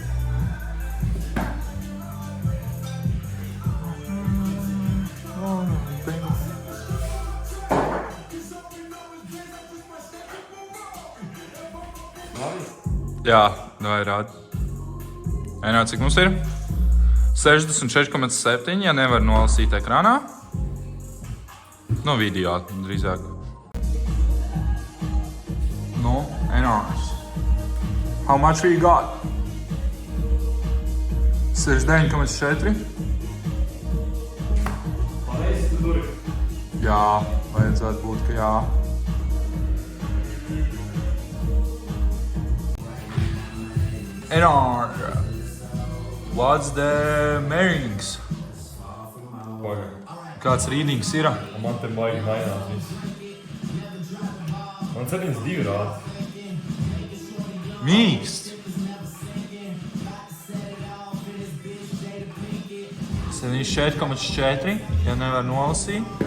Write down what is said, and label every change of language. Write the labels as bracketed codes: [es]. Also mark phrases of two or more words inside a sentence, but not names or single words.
[lv] Jā, vai rādi. Enār, cik mums ir? 64,7, ja nevar nolasīt ekrānā. No video drīzāk. Nu, Enārs. [en] How much we got? 69,4. [lv] Pareizi tu duri. Jā, vajadzētu būt, ka jā. Enār, [en] what's the measurings? [lv] Kāds readings ir? Man te baigi mainās viss. Man 72 rāda. Mīkst. 74,4, ja nevar nolasīt.